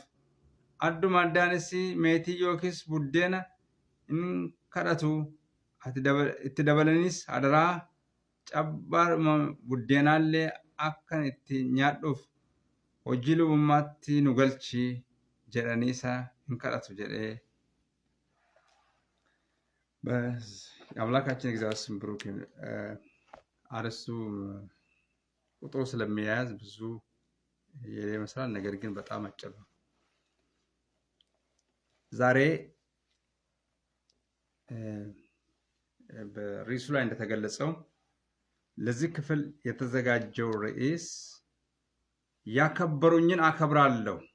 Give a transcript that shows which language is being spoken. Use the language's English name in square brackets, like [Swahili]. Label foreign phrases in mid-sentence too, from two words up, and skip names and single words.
[Oromo] Adduma addaanis meetii yookiis buddeena hin kadhatu. Itti dabalanis adaraa cabbaadhuma buddeenaallee akkan itti nyaadhuuf hojii lubummaatti nu galchi jedhanii isa hin kadhatu jedhee [Amharic] አምላካችን እግዚአብሔር ስም ብሩክ ይሁን። አርዕስቱ ቁጥሩ ስለሚያያዝ ብዙ ይመስላል፣ ነገር ግን በጣም አጭር ነው። ዛሬ በርዕሱ ላይ እንደተገለጸው ለዚህ ክፍል የተዘጋጀው ርዕስ ያከበሩኝን አከብራለሁ